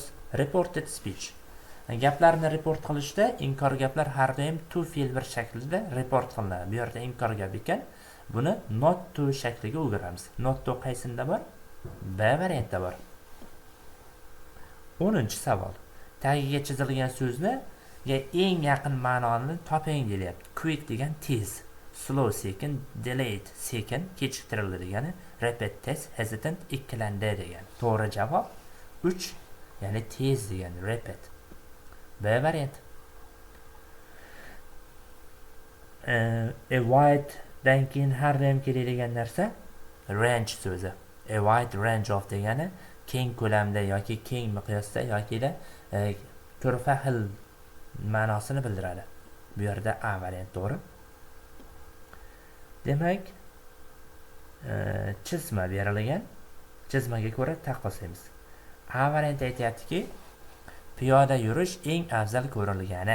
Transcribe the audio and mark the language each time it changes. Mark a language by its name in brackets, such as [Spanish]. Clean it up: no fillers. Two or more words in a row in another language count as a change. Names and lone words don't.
[English] Reported speech. [Uzbek] Gaplarni report qilishda inkor gaplar har doim to fe'l bir shaklida report qilinadi. Bu yerda inkor gap ekan, buni [English] not to [Uzbek] shakliga o'giramiz. [English] Not to [Uzbek] qaysinda bor? B variantda bor. 10-savol. Tagiga chizilgan so'zni eng yaqin ma'noni toping deyapti. Quick degan tez, slow sekin, delayed sekin, kechiktirildi degani, rapid tez, hesitant ikkilandi degan. To'g'ri javob 3, ya'ni tez degan, rapid. B variant. [English] A wide [Uzbek] dan keyin har doim keladigan narsa range so'zi. [English] A wide range of [Uzbek] degani keng ko'lamda yoki keng miqyosda yoki da turfa xil ma'nosini bildiradi. Bu yerda A variant to'g'ri. Demak, chizma berilgan. Chizmaga ko'ra taqqoslaymiz. A variant aytayaptiki, piyoda yurish eng afzal ko'rilgani.